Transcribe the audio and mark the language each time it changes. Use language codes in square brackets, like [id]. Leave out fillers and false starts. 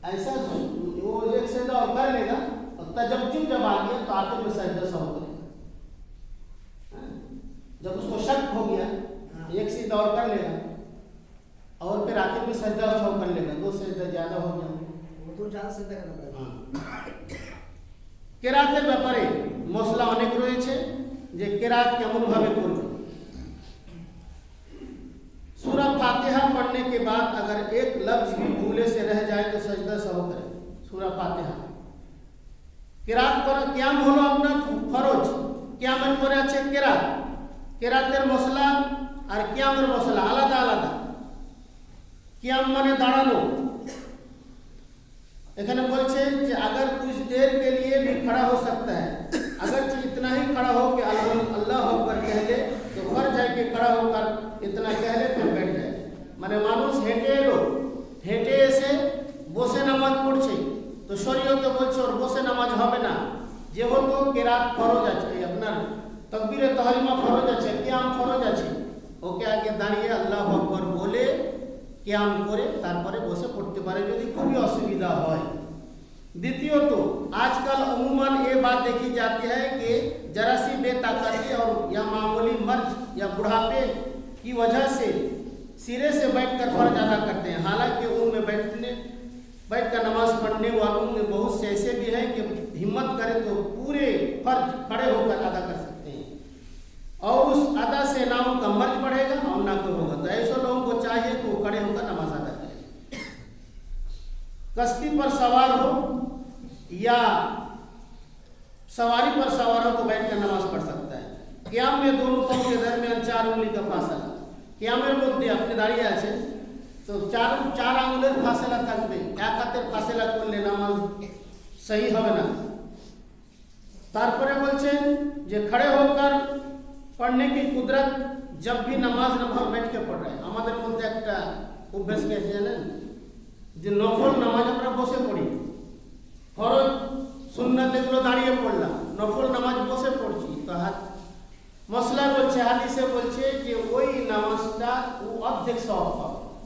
[hi] ऐसा वो एक सजदा और कर लेगा, और तजब्जुब जब आ गया तो आखिर में सजदा सह करेगा। जब उसको शक हो गया, एक सजदा और कर लेगा, और फिर आखिर में सजदा सह कर लेगा, 2 सजदा ज्यादा हो गया, वो तो ज्यादा सजदा करना पड़ेगा। [bn] কেরাতের ব্যাপারে মশলা অনেক রয়েছে, যে কেরাত কেমন ভাবে করবে। [hi] सूरह फातिहा पढ़ने के बाद अगर एक लफ्ज भी भूले से रह जाए तो सजदा सहो करे। सूरह फातिहा किरात पर कियाम [bn] হলো আপনার ফরজ, কিয়ামের পরে আছে কিরাত। কিরাতের মশলা আর কিয়ামের মশলা আলাদা আলাদা। কিয়াম মানে দাঁড়ানো। এখানে বলছে যে [hi] अगर कुछ देर के लिए भी खड़ा हो सकता है, अगर इतना ही खड़ा हो कि अल्लाह अकबर कह ले तो फर्ज है कि खड़ा होकर इतना कह ले फिर बैठ जाए। [bn] মানে মানুষ হেঁটে এলো, হেঁটে এসে বসে নামাজ পড়ছে, তো শরীয়তে বলছে ওর বসে নামাজ হবে না। যেহেতু কেরাত ফরজ আছে, আপনার তাকবীরে তাহরিমা ফরজ আছে, কিয়াম ফরজ আছে, ওকে আগে দাঁড়িয়ে আল্লাহু আকবার বলে কিয়াম করে তারপরে বসে পড়তে পারে যদি খুবই অসুবিধা হয়। দ্বিতীয়ত [hi] आजकल अमूमन ये बात देखी जाती है कि जरा सी बेताकती और या मामूली मर्ज या बुढ़ापे की वजह से सिरे से बैठकर फर्ज अदा करते हैं। हालांकि उनमें बैठकर नमाज पढ़ने वालों में बहुत से ऐसे भी हैं कि हिम्मत करे तो पूरे फर्ज खड़े होकर अदा कर सकते हैं, और उस अदा से ना उनका मर्ज बढ़ेगा और ना कोई होगा। तो ऐसे लोगों को चाहिए कि वो खड़े होकर नमाज अदा करें। कश्ती पर सवार हो या सवारी पर सवार हो तो बैठकर नमाज पढ़ सकता है। कियाम में दोनों पाँव के दरमियान 4 उंगली का फासला, [bn] কিয়ামের মধ্যে আপনি দাঁড়িয়ে আছেন তো 4 আঙ্গুলের ফাসলা থাকবে, এক হাতের ফাসলা করলে নামাজ সহি হবে না। তারপরে বলছেন যে [hi] खड़े होकर पढ़ने की कुदरत जब भी नमाज नफल बैठ के पढ़ रहे हैं। [bn] আমাদের মধ্যে একটা অভ্যাস গেছে জানেন, যে নফল নামাজ আমরা বসে পড়ি, ফরজ সুন্নাত এগুলো দাঁড়িয়ে পড়লাম, নফল নামাজ বসে পড়ছি। তো মশলা বলছে, হাদিসে বলছে যে ওই নামাজটা ও অর্ধেক সওয়াব পাবে।